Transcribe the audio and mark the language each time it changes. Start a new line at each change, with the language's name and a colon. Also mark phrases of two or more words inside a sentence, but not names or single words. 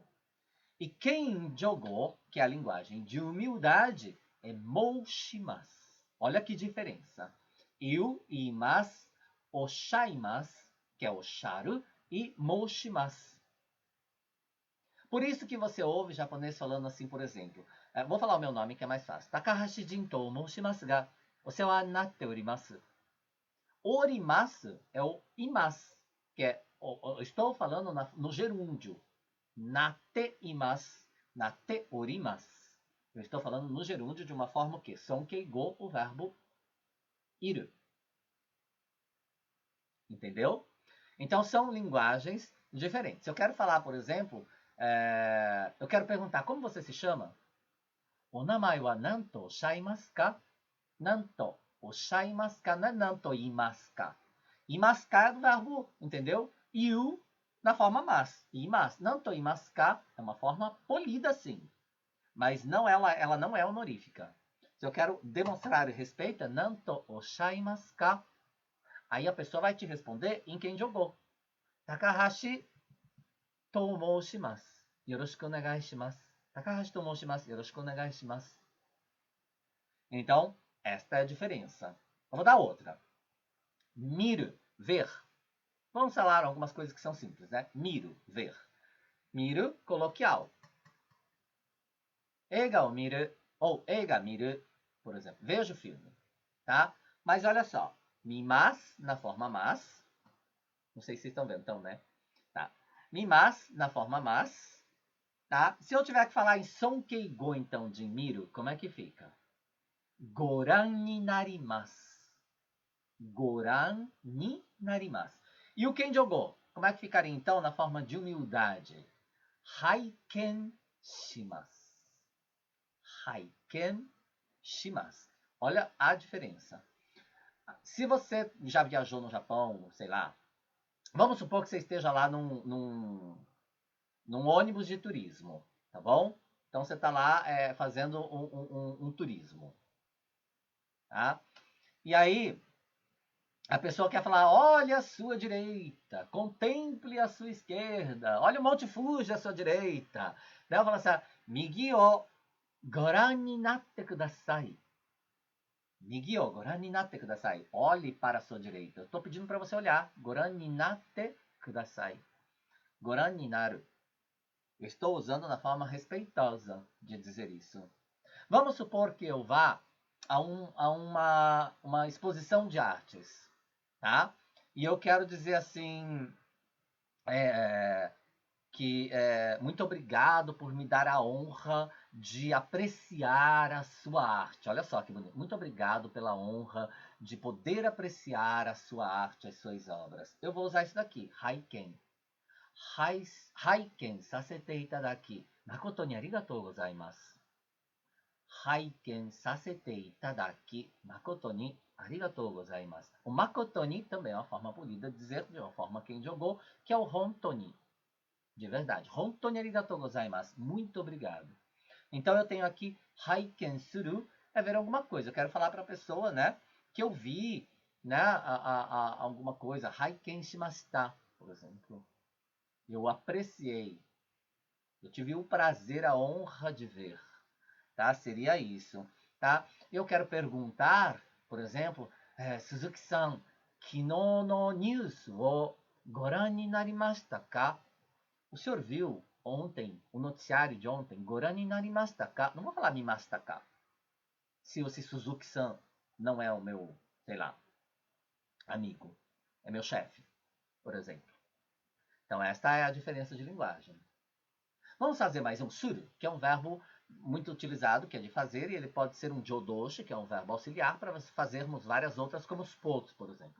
Portuguese: E kenjogo, que é a linguagem de humildade, é moushimasu. Olha que diferença. Eu,
Japanese: 言います、おっしゃいます,
Portuguese: que é osharu, e moushimasu. Por isso que você ouve japonês falando assim, por exemplo. Vou falar o meu nome que é mais fácil.
Japanese: Takahashi Jintou 申しますがお世話になっております.
Portuguese: Orimasu é o imasu, que é estou falando no gerúndio.
Japanese: なっています、なっております.
Portuguese: Eu estou falando no gerúndio de uma forma que sonkeigo, o verbo iru. Entendeu? Então são linguagens diferentes. Se eu quero falar, por exemplo, eu quero perguntar como você se chama?
Japanese: お名前は何とおっしゃいますか? 何とおっしゃいますか?
Portuguese: Não é
Japanese: 何と言いますか. 言いますか
Portuguese: é do verbo, entendeu? Iu na forma mas. Imasu.
Japanese: 何と言いますか
Portuguese: é uma forma polida, sim. Mas não, ela não é honorífica. Se eu quero demonstrar respeito, é
Japanese: 何とおっしゃいますか?
Portuguese: Aí a pessoa vai te responder em kenjogo.
Japanese: 高橋と申します. よろしくお願いします。高橋と申します。よろしくお願いします.
Portuguese: Então, esta é a diferença. Vamos dar outra. Miru, ver. Vamos falar algumas coisas que são simples, né? Miru, ver. Miru, coloquial.
Japanese: 映画を見る, ou 映画見る,
Portuguese: por exemplo. Veja o filme, tá? Mas olha só. Mimas, na forma mas. Não sei se vocês estão vendo, então, né? Tá. Mimas, na forma mas. Tá? Se eu tiver que falar em sonkeigo, então, de miru, como é que fica?
Japanese: ご覧になります。ご覧になります.
Portuguese: E o kenjogo? Como é que ficaria, então, na forma de humildade?
Japanese: 拝見します. 拝見します.
Portuguese: Olha a diferença. Se você já viajou no Japão, sei lá, vamos supor que você esteja lá num ônibus de turismo, tá bom? Então você está lá fazendo um turismo, tá? E aí a pessoa quer falar, olha a sua direita, contemple a sua esquerda, olha o Monte Fuji à sua direita. Daí ela fala assim,
Japanese: 右をご覧になってください. 右をご覧になってください.
Portuguese: Olhe para a sua direita. Eu estou pedindo para você olhar.
Japanese: ご覧になってください. ご覧になる.
Portuguese: Eu estou usando na forma respeitosa de dizer isso. Vamos supor que eu vá a uma exposição de artes, tá? E eu quero dizer assim, que muito obrigado por me dar a honra de apreciar a sua arte. Olha só que bonito. Muito obrigado pela honra de poder apreciar a sua arte, as suas obras. Eu vou usar isso daqui, haiken.
Japanese: 拝見させていただき. まことにありがとうございます。拝見させていただき. まことにありがとうございます.
Portuguese: O
Japanese: まことに
Portuguese: também é uma forma polida de dizer de uma forma quem jogou, que é o
Japanese: 本当に.
Portuguese: De verdade.
Japanese: 本当にありがとうございます.
Portuguese: Muito obrigado. Então eu tenho aqui
Japanese: 拝見する,
Portuguese: é ver alguma coisa. Eu quero falar para a pessoa, né, que eu vi, né, alguma coisa.
Japanese: 拝見しました,
Portuguese: por exemplo. Eu apreciei. Eu tive o prazer, a honra de ver. Tá? Seria isso. Tá? Eu quero perguntar, por exemplo,
Japanese: 鈴木さん、昨日のニュースをご覧になりましたか?
Portuguese: O senhor viu ontem, o noticiário de ontem,
Japanese: ご覧になりましたか?
Portuguese: Não vou falar
Japanese: 見ましたか.
Portuguese: Se o Suzuki-san não é o meu, sei lá, amigo. É meu chefe, por exemplo. Então esta é a diferença de linguagem. Vamos fazer mais um suru, que é um verbo muito utilizado, que é de fazer, e ele pode ser um jodoshi, que é um verbo auxiliar, para fazermos várias outras, como sports, por exemplo.